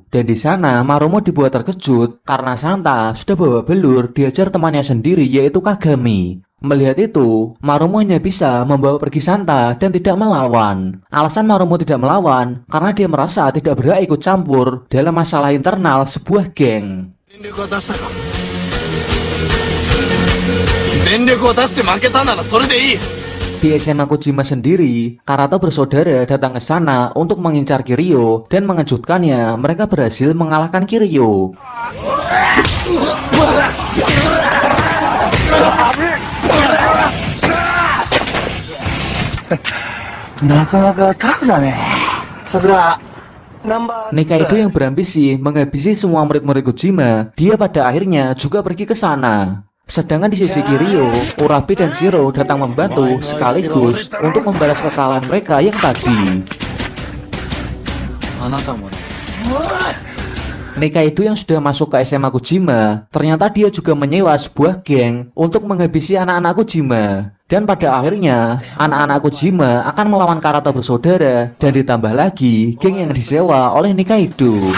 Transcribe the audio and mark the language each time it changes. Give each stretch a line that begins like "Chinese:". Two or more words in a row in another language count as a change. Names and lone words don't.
Indonesian: Dan di sana, Marumo dibuat terkejut karena Santa sudah bawa belur diajar temannya sendiri yaitu Kagami. Melihat itu, Marumo hanya bisa membawa pergi Santa dan tidak melawan. Alasan Marumo tidak melawan karena dia merasa tidak berhak ikut campur dalam masalah internal sebuah geng.
Japanese: 全力を出したか全力を出して負けたならそれでいい
Indonesian: Di SMA Kojima sendiri, Karato bersaudara datang ke sana untuk mengincar Kiryu dan mengejutkannya mereka berhasil mengalahkan Kiryu. Nikaido yang berambisi menghabisi semua murid-murid Kojima, dia pada akhirnya juga pergi ke sana. Sedangkan di sisi Kiryu, Urabe dan Shiro datang membantu sekaligus untuk membalas kekalahan mereka yang tadi.
Japanese: あなたもね
Indonesian: Nikaido yang sudah masuk ke SMA Kojima, ternyata dia juga menyewa sebuah geng untuk menghabisi anak-anak Kojima. Dan pada akhirnya, anak-anak Kojima akan melawan Karato bersaudara dan ditambah lagi geng yang disewa oleh Nikaido.